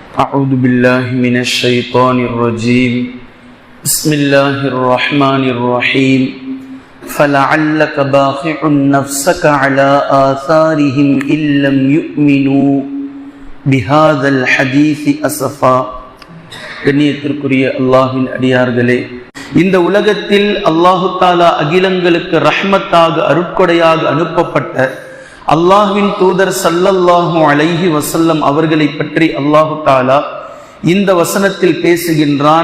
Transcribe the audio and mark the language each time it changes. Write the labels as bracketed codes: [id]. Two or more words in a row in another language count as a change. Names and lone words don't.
[ar] أعوذ بالله من الشيطان الرجيم بسم الله الرحمن الرحيم فلعلك باخع نفسك على آثارهم إن لم يؤمنوا بهذا الحديث أسفا. [ta] கண்ணியத்திற்குரிய அல்லாஹ்வின் அடியார்களே, இந்த உலகத்தில் [ar] الله تعالى [ta] அகிலங்களுக்கு ரஹ்மத்தாக அருட்கொடையாக அனுப்பப்பட்ட அல்லாஹ்வின் தூதர் [ar] صلى الله عليه وسلم [ta] அவர்களை பற்றி [ar] الله تعالى [ta] இந்த வசனத்தில் பேசுகின்றான்.